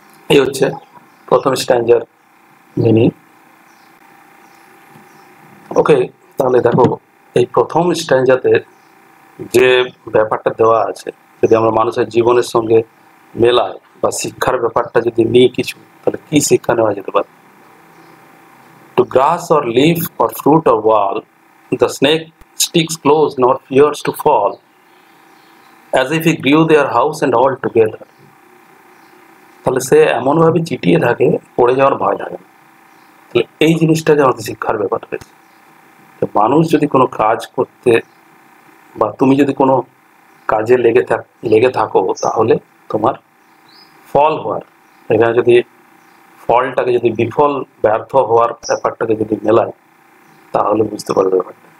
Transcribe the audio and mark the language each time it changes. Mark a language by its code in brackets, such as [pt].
[bn] এই হচ্ছে প্রথম স্ট্যান্জার মিনিং। ওকে, তাহলে দেখো এই প্রথম স্ট্যান্জাতে যে ব্যাপারটা দেওয়া আছে যদি আমরা মানুষের জীবনের সঙ্গে মেলাই বা শিক্ষার ব্যাপারটা যদি নিই কিছু, তাহলে কি শিক্ষা নেওয়া যেতে পারে? [en] To grass or leaf or fruit or wall, the snake sticks close nor fears to fall, as if he grew their house and all together. [bn] তাহলে সে এমনভাবে চিটিয়ে থাকে পড়ে যাওয়ার ভয় থাকে না। তাহলে এই জিনিসটা যে আমাদের শিক্ষার ব্যাপার রয়েছে, মানুষ যদি কোনো কাজ করতে বা তুমি যদি কোনো কাজে লেগে থাকো তাহলে তোমার ফল হওয়ার, এখানে যদি ফলটাকে যদি বিফল ব্যর্থ হওয়ার ব্যাপারটাকে যদি মেলায় তাহলে বুঝতে পারবে ব্যাপারটা।